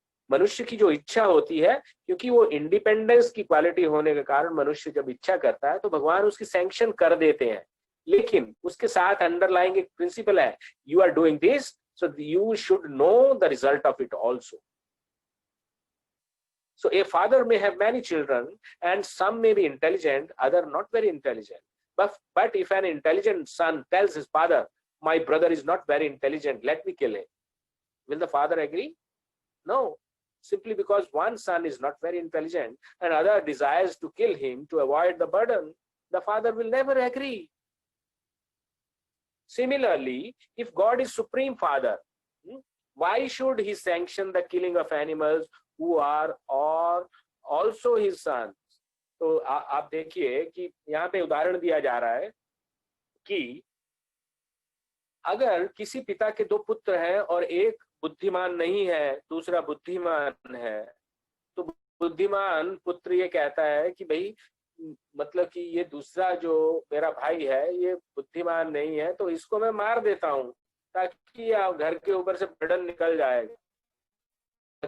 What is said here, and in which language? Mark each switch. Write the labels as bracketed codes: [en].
[hi] मनुष्य की जो इच्छा होती है, क्योंकि वो इंडिपेंडेंस की क्वालिटी होने के कारण मनुष्य जब इच्छा करता है तो भगवान उसकी सैंक्शन कर देते हैं. लेकिन उसके साथ अंडरलाइंग एक प्रिंसिपल है, [en] You are doing this so you should know the result of it also. So a father may have many children and some may be intelligent, other not very intelligent. But if an intelligent son tells his father, my brother is not very intelligent, let me kill him, will the father agree? No. Simply because one son is not very intelligent and other desires to kill him to avoid the burden, the father will never agree. Similarly, if God is Supreme Father, why should he sanction the killing of animals who are or also his sons? [hi] तो आप देखिए कि यहाँ पे उदाहरण दिया जा रहा है कि अगर किसी पिता के दो पुत्र हैं और एक बुद्धिमान नहीं है, दूसरा बुद्धिमान है, तो बुद्धिमान पुत्र ये कहता है कि भाई मतलब कि ये दूसरा जो मेरा भाई है ये बुद्धिमान नहीं है, तो इसको मैं मार देता हूं ताकि घर के ऊपर से बर्डन निकल जाएगा.